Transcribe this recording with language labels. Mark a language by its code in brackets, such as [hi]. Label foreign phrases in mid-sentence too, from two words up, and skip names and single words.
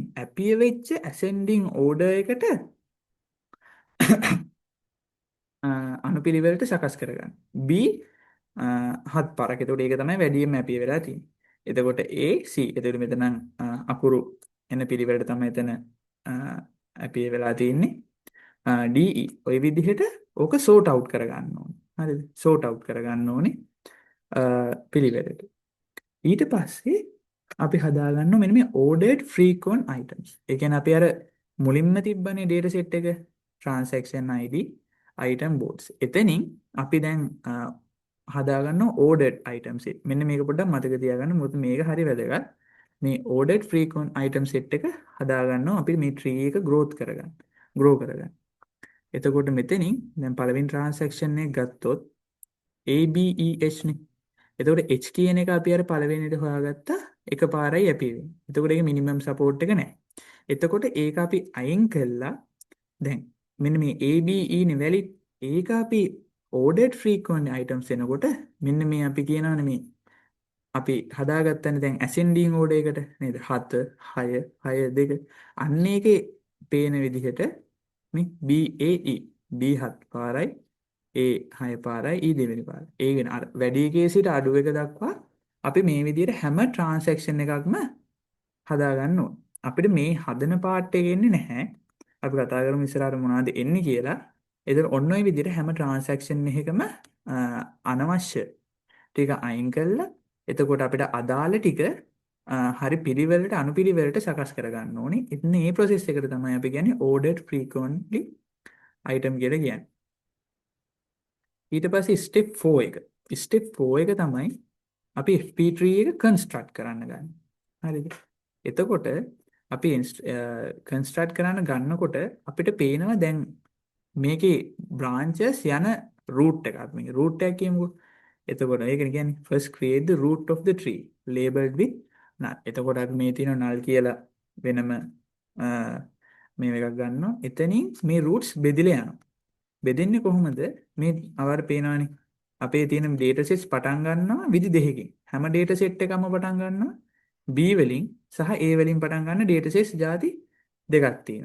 [si] ඇපිය වෙච්ච [en] ascending order [si] එකට අනුපිළිවෙලට සකස් කරගන්න. B 7 පාරක්. එතකොට ඒක තමයි වැඩියෙන්ම ඇපිය වෙලා තියෙන්නේ. එතකොට A C. එතකොට මෙතන අකුරු එන පිළිවෙලට තමයි එතන ඇපිය වෙලා තියෙන්නේ. DE ඔය විදිහට ඕක [en] sort out [si] කරගන්න ඕනේ. හරිද? [en] sort out [si] කරගන්න ඕනේ පිළිවෙලට. ඊට පස්සේ අපි හදාගන්න මෙන්න මේ [en] ordered frequent items. [si] ඒ කියන්නේ අපි අර මුලින්ම තිබ්බනේ [en] data set [si] එක [en] transaction ID item boards. [si] එතනින් අපි දැන් හදාගන්න [en] ordered items set. [si] මෙන්න මේක පොඩ්ඩක් මතක තියාගන්න. මොකද මේක හරි වැදගත්. මේ [en] ordered frequent item set [si] එක හදාගන්නවා අපි මේ tree එක grow කරගන්න. එතකොට මෙතනින් දැන් පළවෙනි transaction එක ගත්තොත් ABEH නේ. එතකොට H කියන එක අපි අර පළවෙනිට හොයාගත්තා එකපාරයි ඇපි වෙන්නේ. එතකොට ඒක [en] minimum support [si] එක නැහැ. එතකොට ඒක අපි අයින් කළා. දැන් මෙන්න මේ ABE නේ වැලිඩ්. ඒක අපි [en] ordered frequent items [si] එනකොට මෙන්න මේ අපි කියනවානේ මේ අපි හදාගත්තනේ දැන් [en] ascending order [si] එකට නේද? 7 6 6 2 අන්න ඒකේ පේන විදිහට මේ BAE B7 පාරයි A 6 පාරයි E දෙවෙනි පාරයි. ඒ කියන්නේ අර වැඩි එකේ සිට අඩු එක දක්වා අපි මේ විදිහට හැම transaction එකක්ම හදාගන්න ඕන. අපිට මේ හදන part එක එන්නේ නැහැ. අපි කතා කරමු ඉස්සරහට මොනවද එන්නේ කියලා. ඒතර ඔන්න ඔය විදිහට හැම transaction එකකම අනවශ්‍ය ටික අයින් කළා. එතකොට අපිට අදාළ ටික හරි පිළිවෙලට අනුපිළිවෙලට සකස් කරගන්න ඕනේ. ඉතින් මේ process එකට තමයි අපි කියන්නේ [en] ordered frequently item [si] කියලා කියන්නේ. ඊට පස්සේ step 4 එක. step 4 එක තමයි අපි [en] FP tree [si] එක construct කරන්න ගන්න. හරිද? එතකොට අපි construct කරන්න ගන්නකොට අපිට පේනවා දැන් මේකේ branches යන root එකක්. [en] මේක root [si] එකක් කියමුකෝ. එතකොට ඒක කියන්නේ [en] first create the root of the tree labeled with null. [si] එතකොට අපි මේ තියෙන null කියලා වෙනම මේ එකක් ගන්නවා. එතනින් මේ roots බෙදිලා යනවා. බෙදෙන්නේ කොහොමද? මේ අවර පේනවනේ. අපේ තියෙන [en] data sets [si] පටන් ගන්නවා විදි දෙකකින්. හැම [en] data set [si] එකම පටන් ගන්නවා B වලින් සහ A වලින් පටන් ගන්න [en] data sets [si] ಜಾති දෙකක් තියෙනවා.